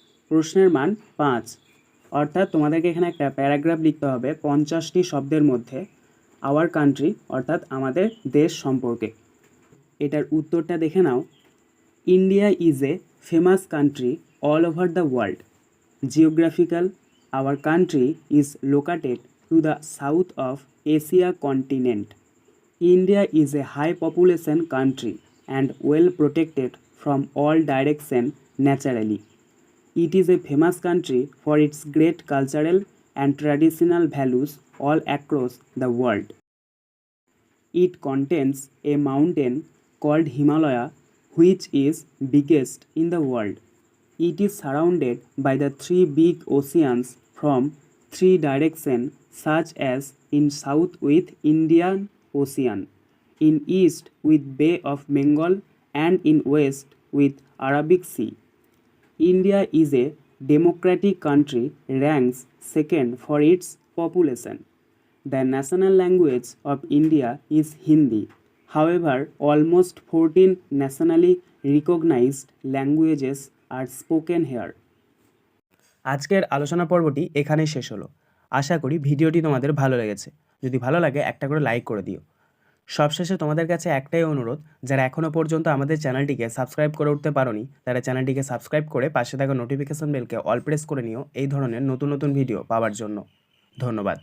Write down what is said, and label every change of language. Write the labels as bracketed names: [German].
[Bangla] প্রশ্নের মান 5, অর্থাৎ তোমাদেরকে এখানে একটা প্যারাগ্রাফ লিখতে হবে 50টি শব্দের মধ্যে [English] our country [Bangla] অর্থাৎ আমাদের দেশ সম্পর্কে। এটার উত্তরটা দেখে নাও। [English] India is a famous country all over the world. Geographical, our country is located to the south of Asia continent. India is a high population country and well protected from all direction naturally. It is a famous country for its great cultural and traditional values all across the world. It contains a mountain called Himalaya, which is biggest in the world. It is surrounded by the 3 big oceans from 3 directions, such as in south with Indian Ocean, in east with Bay of Bengal, and in west with Arabic Sea. India is a democratic country, ranks second for its population. The national language of India is Hindi. However, almost 14 nationally recognized languages are spoken here. [Bangla] আজকের আলোচনা পর্বটি এখানেই শেষ হলো। আশা করি ভিডিওটি তোমাদের ভালো লেগেছে। যদি ভালো লাগে একটা করে লাইক করে দিও। সবশেষে তোমাদের কাছে একটাই অনুরোধ, যারা এখনও পর্যন্ত আমাদের চ্যানেলটিকে সাবস্ক্রাইব করে উঠতে পারোনি তারা চ্যানেলটিকে সাবস্ক্রাইব করে পাশে থাকা নোটিফিকেশন বেলকে অল প্রেস করে নিও এই ধরনের নতুন নতুন ভিডিও পাওয়ার জন্য। ধন্যবাদ।